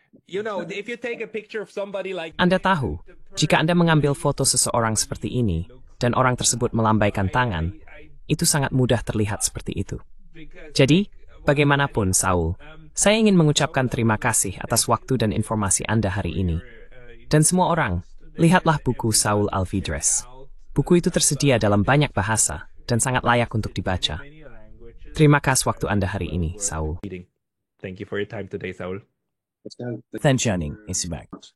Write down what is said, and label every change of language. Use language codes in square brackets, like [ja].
[en] You know, if you take a picture of somebody like [id] Anda tahu, jika Anda mengambil foto seseorang seperti ini, dan orang tersebut melambaikan tangan, itu sangat mudah terlihat seperti itu. Jadi, Bagaimanapun, Saul, saya ingin mengucapkan terima kasih atas waktu dan informasi Anda hari ini. Dan semua orang, lihatlah buku Saul Alvidrez. Buku itu tersedia dalam banyak bahasa dan sangat layak untuk dibaca. Terima kasih waktu Anda hari ini, Saul. [en] Thank you for your time today, Saul. Thanks, Shining. It's back.